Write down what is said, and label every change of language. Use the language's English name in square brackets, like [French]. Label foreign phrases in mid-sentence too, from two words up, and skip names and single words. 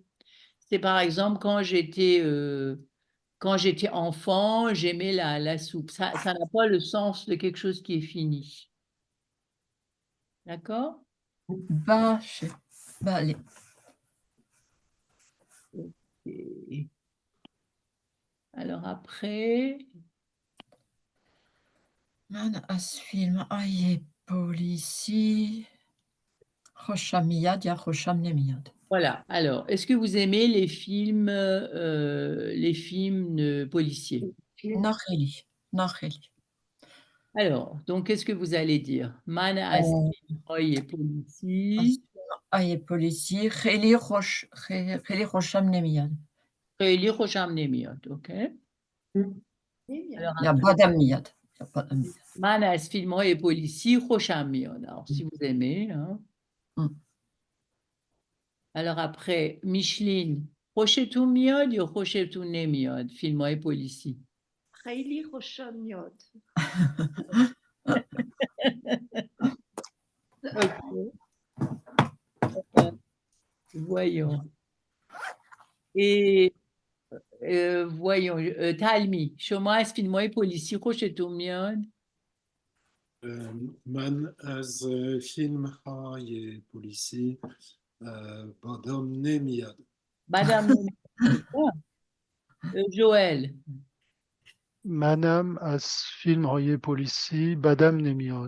[French] C'est par exemple quand j'étais enfant, j'aimais la soupe. Ça n'a pas le sens de quelque chose qui est fini. D'accord? Bâche. Bah, allez. Alors après, [Persian] من از فیلم های پلیسی خوشم میاد یا خوشم نمیاد. [French] voilà. Alors, est-ce que vous aimez les films policiers? [Persian] نه خیلی. نه خیلی. [French] Alors, donc, qu'est-ce que vous allez dire? [Persian] Man از فیلم‌های پلیسی های پلیسی خیلی خوشم نمیاد. خیلی خوشم نمیاد. OK. Alors, یا بدم میاد. یا بدم میاد. من از فیلم‌های پلیسی خوشم میاد. [French] Alors, si vous aimez. Hein. Alors après, Micheline, [Persian] خوشتون میاد یا خوشتون نمیاد فیلم‌های پلیسی؟ خیلی خوشم میاد. [French] Voyons. Et voyons, Talmi, [Persian] شما از فیلم‌های پلیسی خوشتون میاد؟ من از فیلم های پلیسی بدم نمیاد. بدم نمیاد. جوئل. منم از فیلم های پلیسی بدم نمیاد.